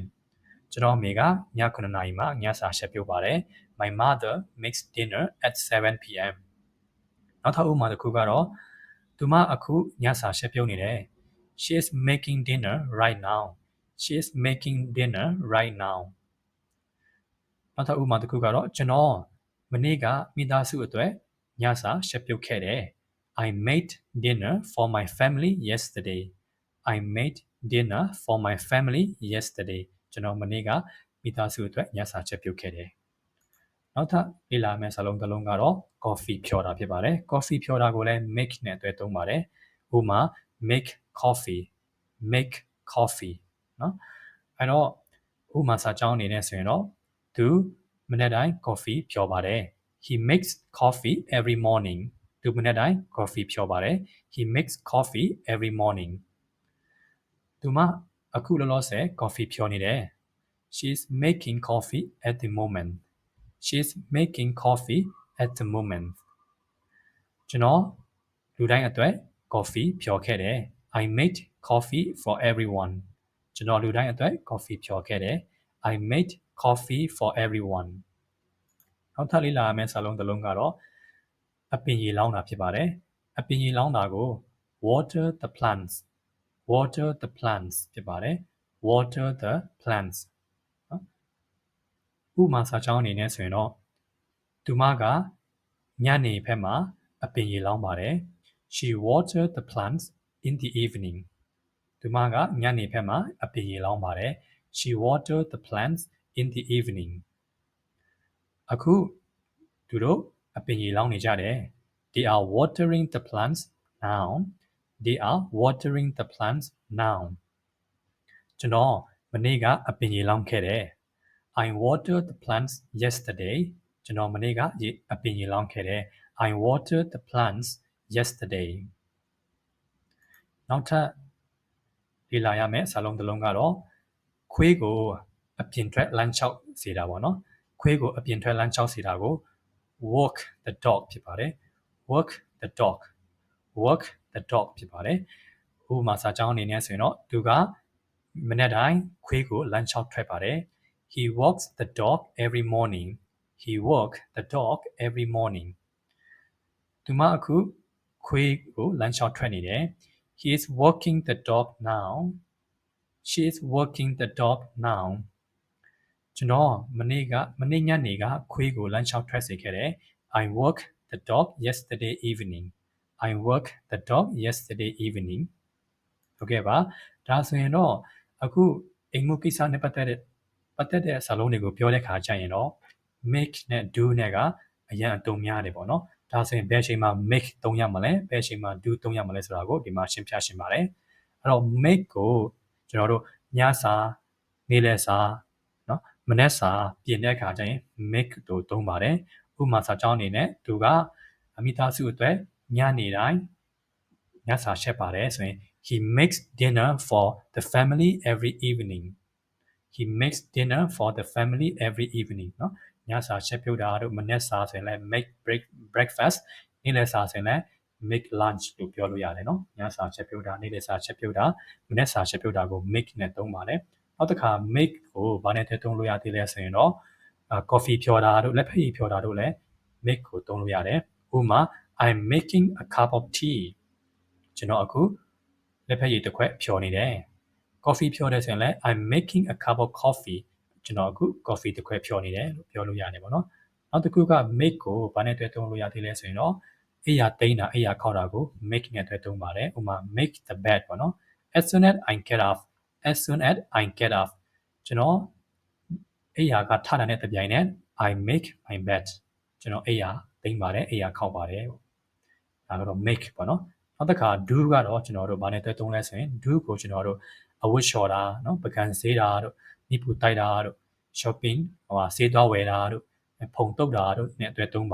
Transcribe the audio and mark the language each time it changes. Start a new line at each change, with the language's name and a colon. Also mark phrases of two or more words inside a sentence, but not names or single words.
Burmese: ကျွန်တော်အမေကည9နာရီမှာညစာချက်ပြုတ်ပါတယ်
English: My mother makes dinner at 7 p.m.
Burmese: နောက်ထပ်ဥပမာတစ်ခုကတော့သူမအခုညစာချက်ပြုတ်နေတယ်
English: She is making dinner right now. She is making dinner right now.
Burmese: နောက်ထပ်ဥပမာတစ်ခုကတော့ကျွန်တော်မနေ့ကမိသားစုအတွက်ညစာချက်ပြုတ်ခဲ့တယ်
English: I made dinner for my family yesterday. I made dinner for my family yesterday.
Burmese: ကျွန်တော်မနေ့ကမိသားစုအတွက်ညစာချက်ပြုတ်ခဲ့တယ်နောက်ထပ်လေ့လာမယ့်စာလုံးတစ်လုံးကတော့ coffee ဖြော်တာ ဖြစ်ပါတယ် coffee ဖြော်တာကိုလည်း make နဲ့တွဲသုံးပါတယ်ဥပမာ
English: make coffee make coffee
Burmese: နော်အဲ့တော့ဥပမာစာကြောင်းအနေနဲ့ဆိုရင်တော့သူမနေ့တိုင်း coffee ဖြော်ပါတယ်
English: he makes coffee every morning
Burmese: သူမနေ့တိုင်း coffee ဖြော်ပါတယ်
English: he makes coffee every morning
Burmese: သူမအခုလောလောဆယ် coffee ဖြော်နေတယ်
English: she is making coffee at the moment She is making coffee at the moment.
Burmese: ကျွန်တော်လူတိုင်းအတွက် coffee ဖြော်ခဲ့တယ်
English: I made coffee for everyone.
Burmese: ကျွန်တော်လူတိုင်းအတွက် coffee ဖြော်ခဲ့တယ်
English: I made coffee for everyone.
Burmese: နောက်ထပ်လေ့လာရမယ့်စာလုံးတစ်လုံးကတော့အပင်ရေလောင်းတာဖြစ်ပါတယ်အပင်ရေလောင်းတာကို
English: water the plants water the plants
Burmese: ဖြစ်ပါတယ်
English: water the plants
Burmese: ဥပမာစာကြောင်းအနေနဲ့ဆိုရင်တော့သူမကညနေဘက်မှာအပင်ရေလောင်းပါတယ်
English: She watered the plants in the evening
Burmese: သူမကညနေဘက်မှာအပင်ရေလောင်းပါတယ်
English: She watered the plants in the evening
Burmese: အခုသူတို့အပင်ရေလောင်းနေကြတယ်
English: They are watering the plants now
Burmese: They are watering the plants now ကျွန်တော်မနေ့ကအပင်ရေလောင်းခဲ့တယ်
English: I watered the plants yesterday.
Burmese: ကျွန်တော်မနေ့ကအပင်ရေလောင်းခဲ့တယ်
English: I watered the plants yesterday.
Burmese: နောက်ထပ်လေ့လာရမယ့်စာလုံးတစ်လုံးကတော့ခွေးကိုအပြင်ထွက်လမ်းလျှောက်စေတာပေါ့နော်ခွေးကိုအပြင်ထွက်လမ်းလျှောက်စေတာကို
English: walk the dog
Burmese: ဖြစ်ပါတယ်
English: walk the dog walk the dog
Burmese: ဖြစ်ပါတယ်ဥပမာစာကြောင်းအနေနဲ့ဆိုရင်တော့သူကမနေ့တိုင်းခွေးကိုလမ်းလျှောက်ထွက်ပါတယ်
English: He walks the dog every morning. He walks the dog every morning.
Burmese: သူမအခုခွေးကိုလမ်းလျှောက်ထွက်နေတယ်
English: He is walking the dog now. She is walking the dog now.
Burmese: ကျွန်တော်မနေ့ညနေကခွေးကိုလမ်းလျှောက်ထွက်စေခဲ့တယ်
English: I walked the dog yesterday evening. I walked the dog yesterday evening.
Burmese: ဟုတ်ကဲ့ပါဒါဆိုရင်တော့အခုအိမ်မှုကိစ္စနဲ့ပတ်သက်တဲ့စာလုံးတွေကိုပြောတဲ့ခါကျရင်တော့ make နဲ့ do နဲ့ကအရင် အသုံးများတယ်ပေါ့နော်ဒါဆိုရင်ဘယ်အချိန်မှာ make သုံးရမလဲဘယ်အချိန်မှာ do သုံးရမလဲဆိုတာကိုဒီမှာရှင်းပြရှင်းပါတယ်အဲ့တော့ make ကိုကျွန်တော်တို့ညစာနေ့လယ်စာနော်မနက်စာပြင်တဲ့အခါကျရင် make တို့သုံးပါတယ်ဥပမာစာကြောင်းအနေနဲ့သူကအမိသားစုအတွက်ညနေတိုင်းညစာချက်ပါတယ်ဆိုရင်
English: He makes dinner for the family every evening. He makes dinner for the family every evening
Burmese: เนาะညစာချက်ပြုတ်တာတို့မနက်စာဆိုရင်လည်း
English: make breakfast
Burmese: နေ့လယ်စာဆိုရင်လည်း
English: make lunch
Burmese: လို့ပြောလို့ရတယ်เนาะညစာချက်ပြုတ်တာနေ့လယ်စာချက်ပြုတ်တာမနက်စာချက်ပြုတ်တာကို make နဲ့သုံးပါတယ်နောက်တစ်ခါ make ကိုဘာနဲ့သုံးလို့ရသေးလဲဆိုရင်တော့ coffee ဖြော်တာတို့လက်ဖက်ရည်ဖြော်တာတို့လည်း make ကိုသုံးလို့ရတယ်ဥပမာ
English: I'm making a cup of tea
Burmese: ကျွန်တော်အခုလက်ဖက်ရည်တစ်ခွက်ဖြော်နေတယ် coffee ဖြောတဲ့ဆိုရင်လည်း
English: I'm making a cup of coffee
Burmese: ကျွန်တော်အခု coffee တစ်ခွက်ဖြောနေတယ်လို့ပြောလို့ရတယ်ပေါ့နော်နောက်တစ်ခုက make ကိုဘာနဲ့တွဲသုံးလို့ရသေးလဲဆိုရင်တော့အိယာတိန်းတာအိယာခောက်တာကို make နဲ့တွဲသုံးပါတယ်ဥပမာ
English: make the bed
Burmese: ပေါ့နော် as
English: soon as I get off
Burmese: ကျွန်တော်အိယာကထတာနဲ့တပြိုင်နက်
English: I make my bed
Burmese: ကျွန်တော်အိယာတိန်းပါတယ်အိယာခောက်ပါတယ်ဒါကတော့ make ပေါ့နော်နောက်တစ်ခါ do ကတော့ကျွန်တော်တို့ဘာနဲ့တွဲသုံးလဲ ဆိုရင် do ကိုကျွန်တော်တို့အဝတ်လျှော်တာเนาะပကံဆေးတာတို့မိပူတိုက်တာတို့ shopping ဆေးသွားဝယ်တာတို့ဖုန်တုပ်တာတို့နဲ့တွဲသုံး